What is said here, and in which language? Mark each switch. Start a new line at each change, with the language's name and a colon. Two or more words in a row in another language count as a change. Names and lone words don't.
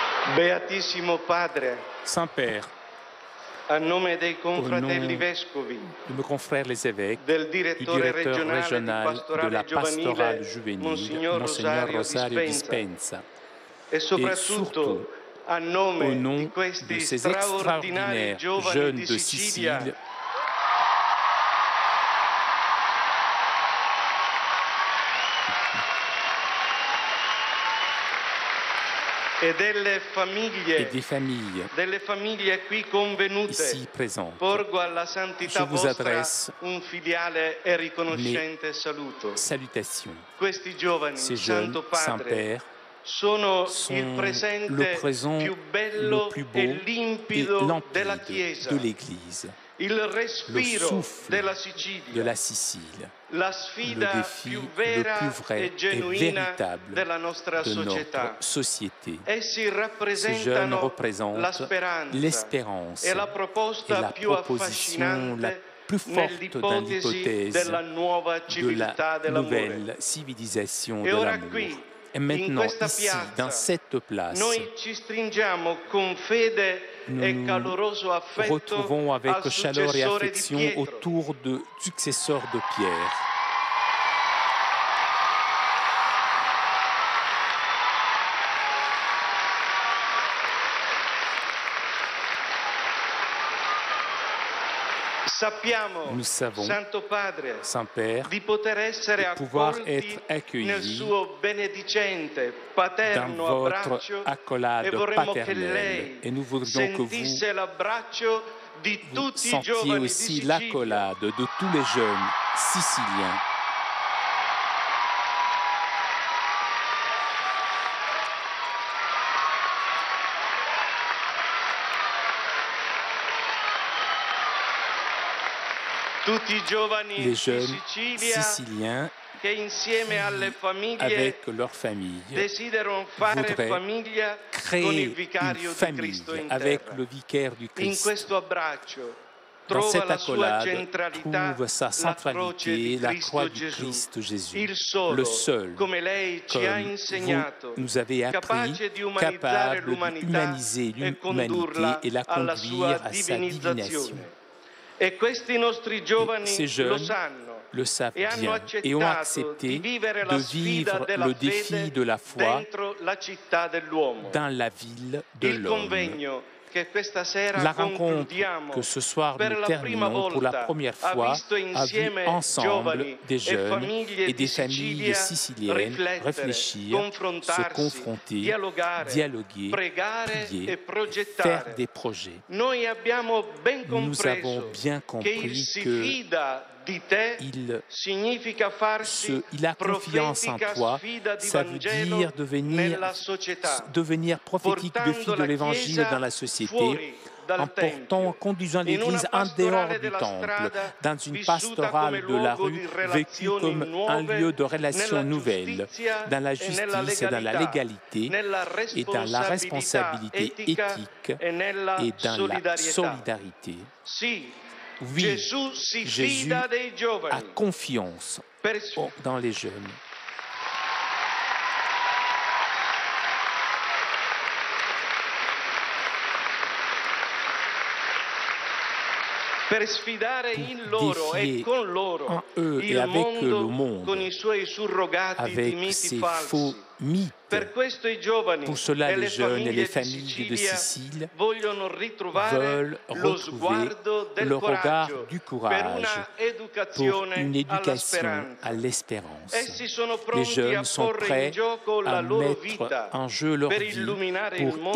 Italian: Beatissimo Padre,
French: Saint-Père,
Italian: a nome dei
French: au nom
Italian: confratelli vescovi,
French: de mes confrères les évêques,
Italian: del
French: du
Italian: direttore
French: directeur
Italian: regionale
French: régional
Italian: di
French: de la
Italian: pastorale
French: pastorale
Italian: giovanile,
French: juvénile,
Italian: Monsignor
French: Monseigneur
Italian: Rosario
French: Rosario
Italian: Dispenza,
French: Dispenza,
Italian: e
French: surtout,
Italian: soprattutto a
French: au
Italian: nome
French: nom
Italian: di
French: de
Italian: questi
French: ces
Italian: straordinari
French: extraordinaires
Italian: giovani
French: jeunes
Italian: di
French: de
Italian: Sicilia,
French: Sicile,
Italian: e delle
French: et des
Italian: famiglie qui convenute,
French: ici présentes.
Italian: porgo alla
French: Je
Italian: santità
French: vous
Italian: vostra
French: adresse
Italian: un filiale e riconoscente saluto.
French: salutations.
Italian: Questi giovani,
French: Ces jeunes,
Italian: Santo Padre,
French: Saint-Père,
Italian: sono
French: sont
Italian: il
French: le
Italian: presente
French: présent
Italian: più
French: le
Italian: bello
French: plus
Italian: e
French: beau et
Italian: limpido della
French: limpide
Italian: Chiesa,
French: de l'Église,
Italian: il
French: le
Italian: respiro
French: souffle
Italian: della
French: de
Italian: Sicilia,
French: la Sicile,
Italian: la
French: le
Italian: sfida
French: défi
Italian: più
French: le
Italian: vera
French: plus vrai
Italian: e
French: et
Italian: genuina
French: véritable
Italian: della nostra
French: de
Italian: società.
French: notre société.
Italian: Essi
French: Ces jeunes
Italian: rappresentano la
French: représentent
Italian: speranza
French: l'espérance
Italian: e la
French: et
Italian: proposta
French: la
Italian: più
French: proposition la
Italian: affascinante
French: plus forte dans
Italian: nell'ipotesi
French: l'hypothèse
Italian: della nuova
French: de
Italian: civiltà
French: la
Italian: dell'amore.
French: nouvelle civilisation
Italian: E
French: de
Italian: ora
French: l'amour.
Italian: qui,
French: Et
Italian: in
French: maintenant,
Italian: questa
French: ici, dans
Italian: piazza,
French: cette place,
Italian: noi ci stringiamo con fede
French: nous
Italian: e
French: nous
Italian: caloroso affetto
French: retrouvons avec
Italian: al
French: chaleur et
Italian: successore di
French: affection
Italian: Pietro.
French: autour du successeur de Pierre.
Italian: Sappiamo,
French: Nous savons,
Italian: Santo Padre,
French: Saint-Père,
Italian: di poter essere
French: de pouvoir
Italian: accolti
French: être accueillis
Italian: nel suo benedicente,
French: dans
Italian: paterno
French: votre
Italian: abbraccio,
French: accolade
Italian: e vorremmo che
French: paternelle.
Italian: lei
French: Et nous voudrions que vous
Italian: sentisse l'abbraccio di tutti i
French: sentiez
Italian: giovani di
French: aussi
Italian: Sicilia.
French: l'accolade de tous les jeunes siciliens.
Italian: Tutti i giovani
French: Les
Italian: di
French: jeunes
Italian: Sicilia
French: siciliens
Italian: che insieme alle famiglie
French: avec leur famille
Italian: desiderano fare
French: voudraient
Italian: famiglia con il
French: créer une
Italian: vicario di
French: famille
Italian: Cristo in
French: avec
Italian: terra.
French: le vicaire du
Italian: In
French: Christ.
Italian: questo abbraccio
French: Dans
Italian: trova
French: cette
Italian: la sua
French: accolade,
Italian: centralità
French: trouve sa
Italian: la croce di
French: centralité, la
Italian: Cristo
French: croix du
Italian: Gesù,
French: Christ Jésus,
Italian: il solo,
French: le seul,
Italian: come lei ci ha
French: comme
Italian: insegnato,
French: vous nous avez appris,
Italian: capace di umanizzare
French: capable
Italian: l'umanità
French: d'humaniser
Italian: e
French: l'humanité
Italian: condurla
French: et la
Italian: alla
French: conduire
Italian: sua
French: à sa
Italian: divinizzazione.
French: divination.
Italian: E questi nostri giovani
French: Ces
Italian: lo
French: jeunes
Italian: sanno
French: le savent
Italian: e hanno
French: bien et ont
Italian: accettato
French: accepté
Italian: di vivere la
French: de
Italian: sfida
French: vivre
Italian: della
French: le défi
Italian: fede
French: de la foi
Italian: dentro la città dell'uomo.
French: dans la ville de
Italian: Il
French: l'homme.
Italian: convegno che questa sera
French: La rencontre
Italian: concludiamo
French: que ce soir
Italian: per
French: nous
Italian: la prima
French: terminons pour la
Italian: volta
French: première
Italian: ha
French: fois
Italian: visto
French: a vu
Italian: insieme
French: ensemble
Italian: giovani
French: des
Italian: e
French: jeunes
Italian: famiglie
French: et
Italian: di
French: des familles
Italian: Sicilia
French: siciliennes
Italian: riflettere,
French: réfléchir, se
Italian: confrontarsi,
French: confronter,
Italian: dialogare,
French: dialoguer,
Italian: pregare
French: prier,
Italian: e
French: faire
Italian: progettare.
French: des projets.
Italian: Noi abbiamo ben
French: Nous avons
Italian: compreso
French: bien
Italian: che il
French: compris
Italian: si
French: que
Italian: fida di te
French: il,
Italian: significa farsi
French: il a confiance en
Italian: profetica
French: toi,
Italian: sfida di
French: ça veut
Italian: Vangelo
French: dire
Italian: nella società,
French: devenir prophétique de fille
Italian: portando
French: de
Italian: la
French: l'évangile
Italian: Chiesa
French: dans la société,
Italian: fuori
French: en
Italian: dal Tempio,
French: conduisant
Italian: in una
French: l'Église en dehors
Italian: pastorale
French: du
Italian: della
French: temple,
Italian: strada
French: dans une
Italian: vissuta
French: pastorale
Italian: come
French: de la
Italian: luogo
French: rue,
Italian: di
French: vécue
Italian: relazioni
French: comme un
Italian: nuove
French: lieu de relations
Italian: nella
French: nouvelles,
Italian: giustizia
French: dans la
Italian: e nella
French: justice et dans la
Italian: legalità,
French: légalité,
Italian: nella
French: et dans la responsabilité
Italian: etica
French: éthique
Italian: e nella
French: et dans la
Italian: solidarietà.
French: solidarité.
Italian: Sì,
French: Oui,
Italian: Gesù si
French: Jésus
Italian: fida dei
French: a
Italian: giovani
French: confiance
Italian: per,
French: dans les jeunes.
Italian: per sfidare in loro e
French: défier
Italian: con loro
French: en eux et
Italian: il
French: avec le
Italian: mondo
French: monde,
Italian: con i suoi surrogati di
French: avec
Italian: miti
French: ces
Italian: falsi.
French: faux mythes.
Italian: Per questo i giovani
French: Pour cela,
Italian: e
French: les
Italian: le
French: jeunes et les
Italian: famiglie
French: familles
Italian: di
French: de
Italian: Sicilia
French: Sicile
Italian: vogliono ritrovare
French: veulent
Italian: lo
French: retrouver
Italian: sguardo del
French: le regard
Italian: coraggio
French: du
Italian: per
French: courage
Italian: una
French: pour
Italian: educazione
French: une
Italian: alla
French: éducation
Italian: speranza.
French: à l'espérance.
Italian: Essi sono
French: Les
Italian: pronti a
French: jeunes sont
Italian: porre in
French: prêts
Italian: gioco
French: à
Italian: la loro
French: mettre
Italian: vita
French: en jeu leur
Italian: per
French: vie
Italian: illuminare
French: pour
Italian: il mondo